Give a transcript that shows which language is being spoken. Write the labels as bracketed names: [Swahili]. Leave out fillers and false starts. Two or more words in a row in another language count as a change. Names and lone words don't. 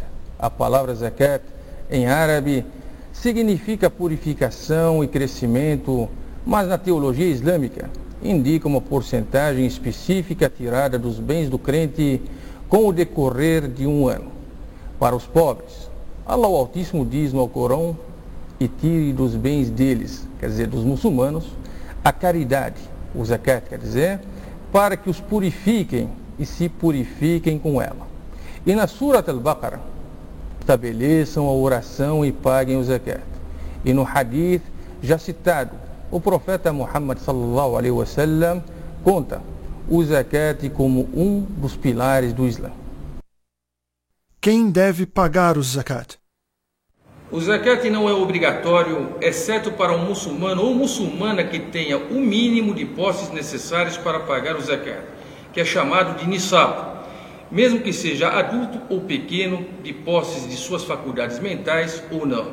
[Portuguese] A palavra zakat, em árabe, significa purificação e crescimento, mas na teologia islâmica indica uma porcentagem específica tirada dos bens do crente com o decorrer de um ano. Para os pobres, Allah o Altíssimo diz no Alcorão: e tire dos bens deles, quer dizer, dos muçulmanos, a caridade, o zakat, quer dizer, para que os purifiquem e se purifiquem com ela. E na Surat al-Baqarah, estabeleçam a oração e paguem o zakat. E no hadith já citado, o profeta Muhammad [Arabic] صلى الله عليه وسلم [Portuguese] conta o zakat como um dos pilares do Islã. Quem deve pagar o zakat? O zakat não é obrigatório, exceto para um muçulmano ou muçulmana que tenha o mínimo de posses necessários para pagar o zakat, que é chamado de nisab, mesmo que seja adulto ou pequeno, de posses de suas faculdades mentais ou não.